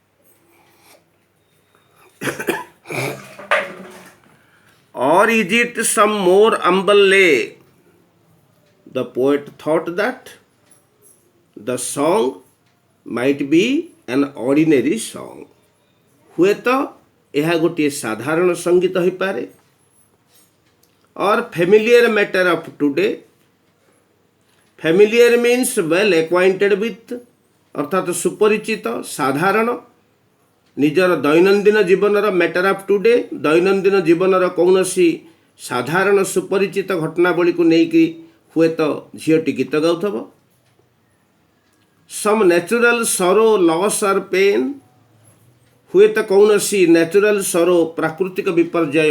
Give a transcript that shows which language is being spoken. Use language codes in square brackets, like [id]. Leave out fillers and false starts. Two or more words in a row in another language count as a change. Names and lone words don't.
[en] Or is it some more humble lay? The poet thought that the song might be an ordinary song. [or] ହୁଏତ ଏହା ଗୋଟିଏ ସାଧାରଣ ସଙ୍ଗୀତ ହୋଇପାରେ [en] or familiar matter of today. Familiar means well acquainted with, [or] ଅର୍ଥାତ ସୁପରିଚିତ ସାଧାରଣ ନିଜର ଦୈନନ୍ଦିନ ଜୀବନର [en] matter of today, [or] ଦୈନନ୍ଦିନ ଜୀବନର କୌଣସି ସାଧାରଣ ସୁପରିଚିତ ଘଟଣାବଳୀକୁ ନେଇକି ହୁଏତ ଝିଅଟି ଗୀତ ଗାଉଥିବ. [en] some natural sorrow, loss or pain, [or] ହୁଏତ କୌଣସି [en] natural sorrow [or] ପ୍ରାକୃତିକ ବିପର୍ଯ୍ୟୟ,